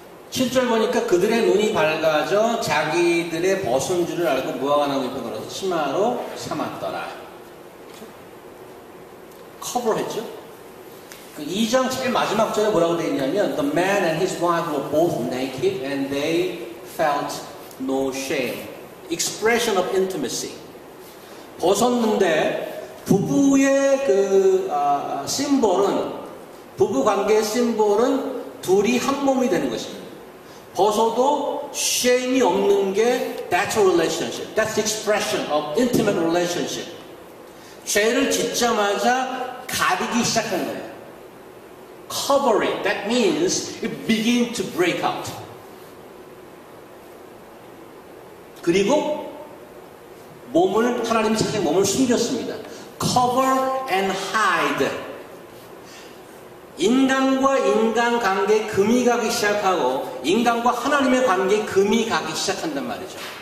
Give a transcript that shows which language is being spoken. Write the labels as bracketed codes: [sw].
[ko] (7절) 보니까 그들의 눈이 밝아져 자기들의 벗은 줄을 알고 무화과 나무 잎에 걸어서 치마로 삼았더라. 커버했죠. 그 2장 제일 마지막 절에 뭐라고 되어 있냐면 [en] The man and his wife were both naked and they felt no shame. Expression of intimacy. [ko] 벗었는데 부부의 심볼은 부부 관계의 심볼은 둘이 한 몸이 되는 것입니다. 벗어도 shame이 없는 게 [en] that's a relationship. That's the expression of intimate relationship. [ko] 죄를 짓자마자 가리기 시작한 거예요. [en] Cover it. That means it begin to break out. [ko] 그리고 하나님이 자기 몸을 숨겼습니다. [en] Cover and hide. [ko] 인간과 인간 관계에 금이 가기 시작하고 인간과 하나님의 관계에 금이 가기 시작한단 말이죠.